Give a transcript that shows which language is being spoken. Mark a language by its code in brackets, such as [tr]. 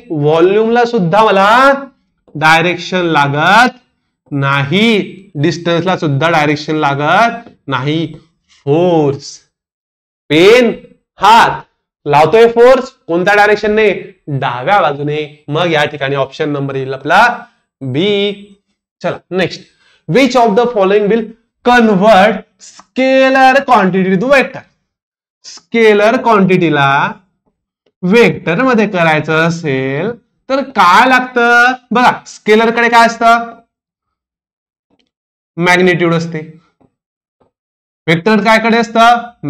[mr] व्हॉल्यूमला सुद्धा मला डायरेक्शन लागत नाही, डिस्टन्सला सुद्धा डायरेक्शन लागत नाही. फोर्स, पेन, हात लावतोय फोर्स कोणत्या डायरेक्शनने? डाव्या बाजूने. मग या ठिकाणी ऑप्शन नंबर येईल आपला बी. चला next. [en] Which of the following will convert scalar quantity to vector? [mr] Scalar क्वांटिटीला vector मध्ये करायचं असेल तर काय लागतं? बघा स्केलर कडे काय असतं? मॅग्निट्यूड असते. वेक्टर काय कडे असतं?